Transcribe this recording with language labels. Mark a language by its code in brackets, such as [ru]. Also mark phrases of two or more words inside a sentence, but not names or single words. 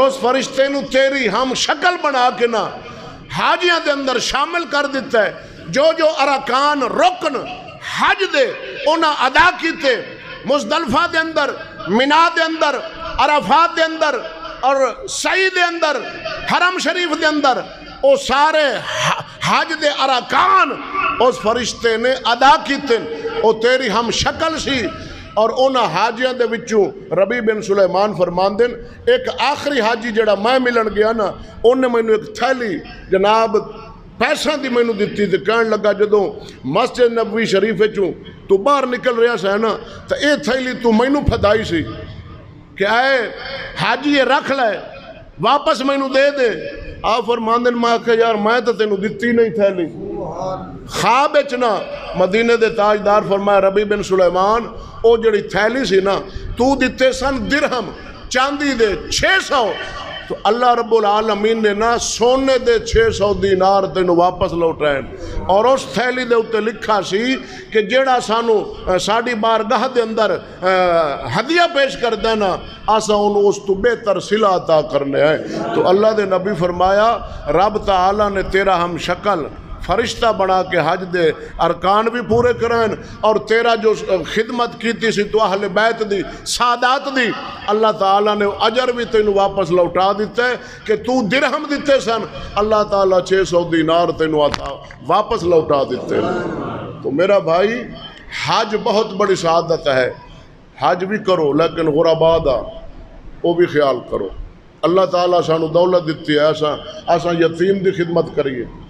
[pa] اس فرشتے نو تیری ہم شکل بنا کے نا حاجیاں دے اندر شامل کر دیتا ہے جو ارکان رکن حج دے انہاں ادا کیتے مزدلفہ دے اندر منہ دے اندر عرفات دے اندر اور سعی دے اندر حرم شریف دے اندر او سارے حج دے ارکان اس فرشتے نے ادا کیتے او تیری ہم شکل سی اور انہاں حاجیاں دے وچوں ربیع بن سلیمان فرماندے ایک آخری حاجی جڑا میں ملن گیا نا انہیں مینوں ایک تھیلی جناب پیسہ دی مینوں دتی تے کہن لگا جدوں مسجد نبوی شریف وچوں تو باہر نکل رہا سا نا تو اے تھیلی تو مینوں پھدائی سی کہ اے حاجی یہ رکھ لے واپس مینوں دے دے آپ فرماندن میں کہ یار میں تو تینوں دتی نہیں تھیلی خواب اچنا مدینے دے تاجدار فرمایا ربیع بن سلیمان او جڑی تھیلی سی نا تو دیتے سن درہم چاندی دے 600 تو اللہ رب العالمین نے نا سونے دے 600 دینار تینوں واپس لوٹائیں اور اس تھیلی دے اتے لکھا سی کہ جیڑا سانو ساڑی بارگاہ دے اندر ہدیہ پیش کر دینا آسا انہوں اس تو بہتر صلہ عطا کرنے ہیں تو اللہ دے نبی فرمایا رب تعالیٰ نے تیرا ہم شکل فرشتہ بنا کے حج دے ارکان بھی پورے کریں اور تیرا جو خدمت کیتی سی تو اہل بیت دی سادات دی اللہ تعالیٰ نے اجر بھی تینوں واپس لوٹا دیتے ہے کہ تو درہم دیتے سن اللہ تعالیٰ 600 دینار تینوں آتا واپس لوٹا دیتے ہیں تو میرا بھائی حج بہت بڑی سعادت ہے حج بھی کرو لیکن غربا دا وہ بھی خیال کرو اللہ تعالیٰ سانو دولت دیتی ہے ایسا یتیم دی خدمت کریے